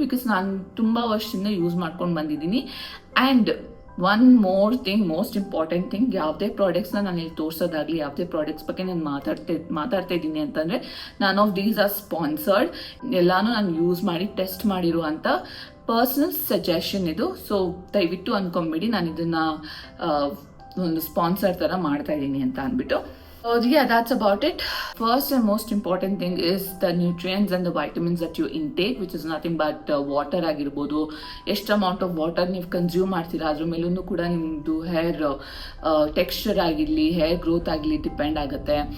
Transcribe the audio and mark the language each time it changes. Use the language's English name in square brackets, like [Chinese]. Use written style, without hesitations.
[Kannada] Because ನಾನು ತುಂಬ ವರ್ಷದಿಂದ ಯೂಸ್ ಮಾಡ್ಕೊಂಡು ಬಂದಿದ್ದೀನಿ. [English] and one more thing, most important thing, [Kannada] ಯಾವುದೇ ಪ್ರಾಡಕ್ಟ್ಸ್ನ ನಾನು ಇಲ್ಲಿ ತೋರಿಸೋದಾಗಲಿ, ಯಾವುದೇ ಪ್ರಾಡಕ್ಟ್ಸ್ ಬಗ್ಗೆ ನಾನು ಮಾತಾಡ್ತಾ ಇದ್ದೀನಿ ಅಂತಂದರೆ, [English] None of these are sponsored. [Kannada] ಎಲ್ಲಾನು ನಾನು ಯೂಸ್ ಮಾಡಿ ಟೆಸ್ಟ್ ಮಾಡಿರುವಂಥ ಪರ್ಸನಲ್ ಸಜೆಷನ್ ಇದು. ಸೊ ದಯವಿಟ್ಟು ಅನ್ಕೊಂಬಿಡಿ ನಾನು ಇದನ್ನು ಒಂದು ಸ್ಪಾನ್ಸರ್ ಥರ ಮಾಡ್ತಾ ಇದ್ದೀನಿ ಅಂತ ಅಂದ್ಬಿಟ್ಟು. [English] Yeah, that's about it. First and most important thing is the nutrients and the vitamins that you intake, which is nothing but water [Kannada] ಆಗಿರ್ಬೋದು. ಎಷ್ಟು [English] amount of water [Kannada] ನೀವು ಕನ್ಸ್ಯೂಮ್ ಮಾಡ್ತೀರಾ ಅದ್ರ ಮೇಲೂ ಕೂಡ ನಿಮ್ಮದು ಹೇರ್ ಟೆಕ್ಸ್ಚರ್ ಆಗಿರಲಿ, ಹೇರ್ ಗ್ರೋತ್ ಆಗಲಿ ಡಿಪೆಂಡ್ ಆಗುತ್ತೆ.